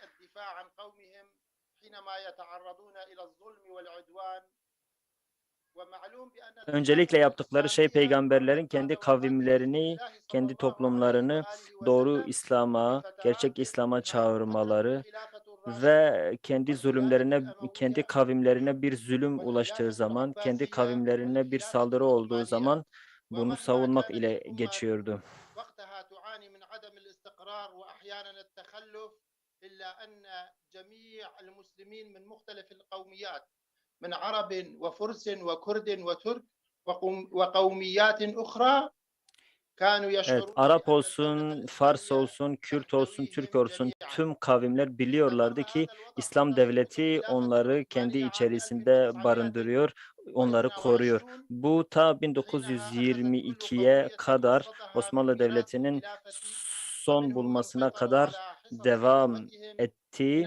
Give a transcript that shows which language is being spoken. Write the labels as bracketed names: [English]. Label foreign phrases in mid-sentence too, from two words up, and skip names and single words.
[Turkish] Öncelikle yaptıkları şey peygamberlerin kendi kavimlerini, kendi toplumlarını doğru İslam'a, gerçek İslam'a çağırmaları ve kendi kavimlerine bir zulüm ulaştığı zaman, kendi kavimlerine bir saldırı olduğu zaman bunu savunmak ile geçiyordu. [Arabic] من عرب وفرس وكرد وترك وقوميات أخرى كانوا يشعرون. [Turkish] Evet, Arap olsun, Fars olsun, Kürt olsun, Türk olsun, tüm kavimler biliyorlardı ki İslam devleti onları kendi içerisinde barındırıyor, onları koruyor. Bu ta 1922'ye kadar Osmanlı Devleti'nin son bulmasına kadar devam etti.